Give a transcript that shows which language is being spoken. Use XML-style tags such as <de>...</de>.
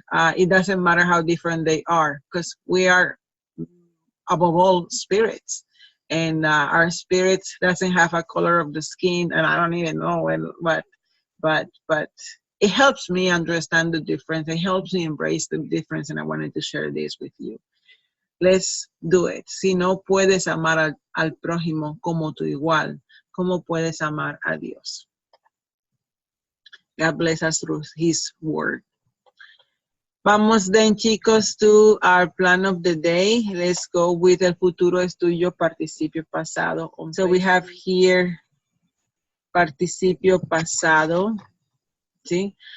<en>It doesn't matter how different they are because we are above all spirits. And our spirit doesn't have a color of the skin, and I don't even know but it helps me understand the difference. It helps me embrace the difference, and I wanted to share this with you. Let's do it.</en> <es>Si no puedes amar al prójimo como tu igual, ¿cómo puedes amar a Dios?</es> <en>God bless us through his word.</en> <es>Vamos</es> <en>then,</en> <es>chicos,</es> <en>to our plan of the day. Let's go with</en> <es>el futuro es tuyo, participio pasado.</es> <en>So we have here participio pasado. See?</en>